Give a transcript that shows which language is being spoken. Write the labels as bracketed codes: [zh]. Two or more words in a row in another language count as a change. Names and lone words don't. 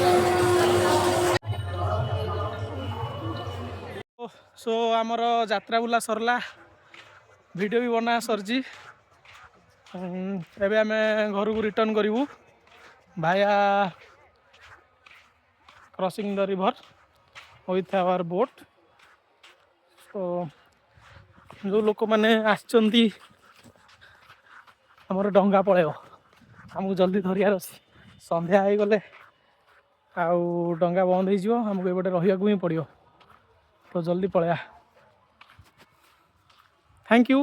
[or] ସୋ ଆମର ଯାତ୍ରା ବୁଲା ସରିଲା ଭିଡ଼ିଓ ବି ବନା ସରିଛି। ଏବେ ଆମେ ଘରକୁ ରିଟର୍ନ କରିବୁ [en] via crossing the river with our boat। [or] ତ ଯେଉଁ ଲୋକମାନେ ଆସିଛନ୍ତି ଆମର ଡଙ୍ଗା ପଳେଇବ ଆମକୁ ଜଲ୍ଦି ଧରିବାର ଅଛି। ସନ୍ଧ୍ୟା ହେଇଗଲେ ଆଉ ଡଙ୍ଗା ବନ୍ଦ ହେଇଯିବ ଆମକୁ ଏପଟେ ରହିବାକୁ ହିଁ ପଡ଼ିବ। ତ ଜଲ୍ଦି ପଳେଇବା। [en] thank you.